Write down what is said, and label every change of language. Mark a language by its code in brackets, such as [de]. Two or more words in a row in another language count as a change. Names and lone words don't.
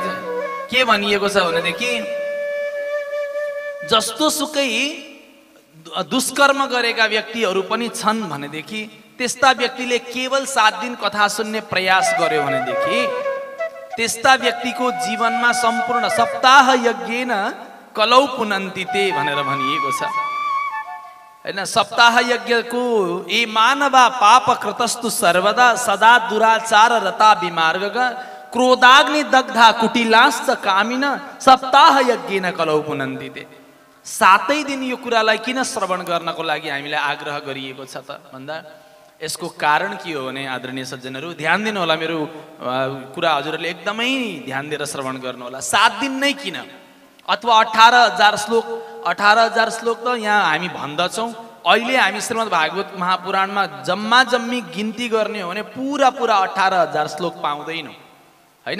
[ne] के भनिएको छ भनेदेखि जस्तो सुकै दुष्कर्म गरेका व्यक्तिहरू पनि छन् भनेदेखि त्यस्ता व्यक्तिले केवल 7 दिन कथा सुन्ने प्रयास गर्यो भनेदेखि त्यस्ता व्यक्तिको जीवनमा सम्पूर्ण [sa] सप्ताह यज्ञेन कलौ पुनन्ति ते [ne] भनेर भनिएको छ हैन। [sa] सप्ताह यज्ञको ए मानवा पाप कृतस्तु सर्वदा सदा दुराचार रता विमार्ग क्रोधाग्नि दग्धा कुटिलाश्च कामिन सप्ताह यज्ञेन कलौ पुनन्ति ते। [ne] 7 दिन यो कुरालाई किन श्रवण गर्नको लागि हामीलाई आग्रह गरिएको छ त भन्दा यसको कारण के हो भने आदरणीय सज्जनहरू ध्यान दिनु होला, मेरो कुरा हजुरहरूले एकदमै ध्यान दिएर श्रवण गर्नु होला। 7 दिन नै किन, अथवा 18,000 श्लोक? 18,000 श्लोक त यहाँ हामी भन्दछौँ। अहिले हामी श्रीमद् भागवत महापुराणमा जम्मा जम्मी गिन्ती गर्ने हो भने पुरा 18,000 श्लोक पाउँदैनौँ हैन।